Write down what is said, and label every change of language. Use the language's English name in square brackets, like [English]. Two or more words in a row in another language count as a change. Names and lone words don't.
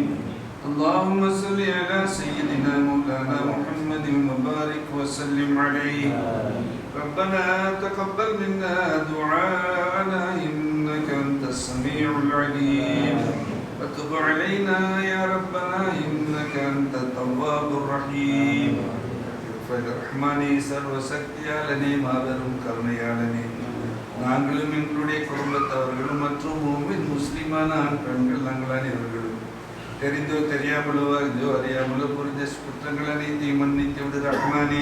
[Arabic] اللهم صل على سيدنا مولانا محمد وبارك وسلم عليه. ربنا تقبل منا دعاءنا إنك أنت السميع العليم، وتب علينا يا ربنا إنك أنت التواب الرحيم. [Tamil] ரஹ்மானே, சர்வ சக்தியாளனே, மாபெரும் கருணையாளனே, நாங்களும் எங்களுடைய குடும்பத்தவர்களும் மற்றும் முஸ்லிமான ஆண் பெண்கள் நாங்கள் அனைவர்களும் தெரிந்தோ தெரியாமலோ அறியாமலோ புரிந்த குற்றங்கள் அனைத்தையும் மன்னித்து விடு ரஹ்மானே.